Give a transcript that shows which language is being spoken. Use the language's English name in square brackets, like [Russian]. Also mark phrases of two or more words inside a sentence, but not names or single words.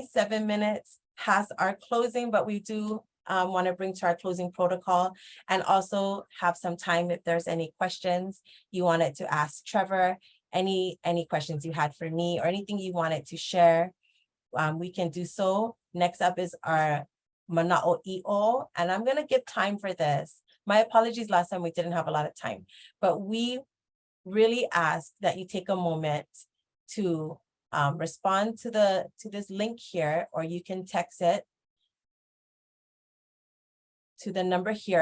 [English] 7 minutes past our closing, but we do want to bring to our closing protocol and also have some time if there's any questions you wanted to ask Trevor, any questions you had for me or anything you wanted to share, we can do so. Next up is our manaʻauʻao, and I'm going to give time for this. My apologies, last time we didn't have a lot of time, but we really ask that you take a moment to respond to this link here, or you can text it to the number here.